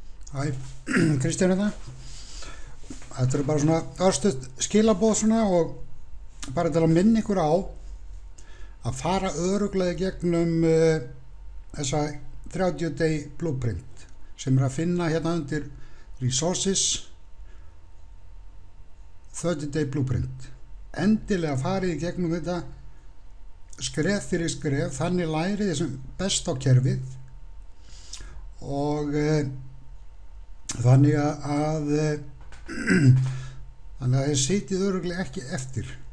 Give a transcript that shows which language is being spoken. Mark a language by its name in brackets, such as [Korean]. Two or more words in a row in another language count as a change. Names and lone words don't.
[Icelandic] Hæ, Kristján hérna. Þetta eru bara svona örstuð skilaboð svona og bara til að minna ykkur á að fara örugglega gegnum þessa [English] 30 day blueprint [Icelandic] sem að finna hérna undir [English] resources 30 day blueprint. [Icelandic] Endilega farið í gegnum þetta skref fyrir skref, þannig lærið þessum best á kerfið og þannig að þið sitjið örugglega ekki eftir.